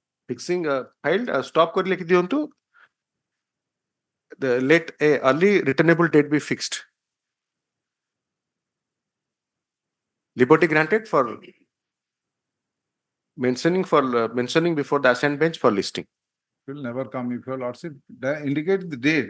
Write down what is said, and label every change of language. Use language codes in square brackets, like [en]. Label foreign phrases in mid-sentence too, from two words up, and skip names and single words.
[en] fixing filed stop [or] କରି ଲେଖି ଦିଅନ୍ତୁ [en] let a early returnable date be fixed. Liberty granted for mentioning before the assigned bench for listing. Will never come if your lordship indicate the date.